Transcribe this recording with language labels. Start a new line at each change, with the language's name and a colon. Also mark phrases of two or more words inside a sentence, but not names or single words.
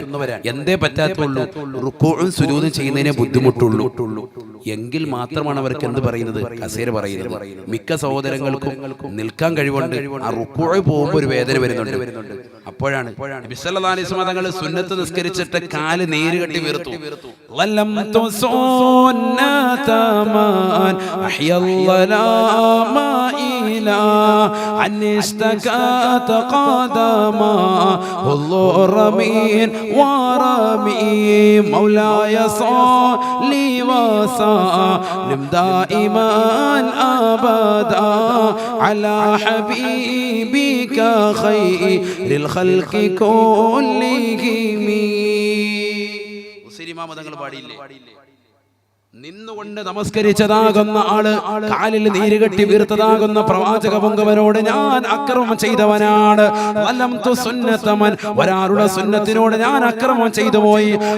Malayalam: എന്തേ പറ്റാത്തുള്ളൂ, റുക്കൂഉം സുജൂദും ചെയ്യുന്നതിനെ ബുദ്ധിമുട്ടുള്ളൂ. എങ്കിൽ മാത്രമാണ് അവർക്ക് എന്ത് പറയുന്നത്, കസേര പറയുന്നത്. മിക്ക സഹോദരങ്ങൾക്കും നിൽക്കാൻ കഴിവുണ്ട്, ആ റുക്കൂഉ പോകുമ്പോൾ ഒരു വേദന വരുന്നുണ്ട്. അപ്പോഴാണ് നബി
Arabic: صلى الله عليه وسلم
Malayalam: തങ്ങൾ സുന്നത്ത് നിസ്കരിച്ചിട്ട് കാല് നീര് കെട്ടി വീർത്തു.
Arabic: أحيا الظلام إلى أن اشتكت قدما الضر من ورمي مولاي صل وسلم دائما أبدا على حبيبك خير الخلق كلهم.
Malayalam: മുസ്ലിം തങ്ങൾ പാടിയില്ലേ, നിന്നുകൊണ്ട് നമസ്കരിച്ചതാകുന്ന ആള് കാലിൽ നീരുകെട്ടി വീർത്തതാകുന്ന പ്രവാചക പൊങ്കവനോട് ഞാൻ അക്രമം ചെയ്തവനാണ്. ഒരാളുടെ സുന്നത്തിനോട് ഞാൻ അക്രമം ചെയ്തു പോയി.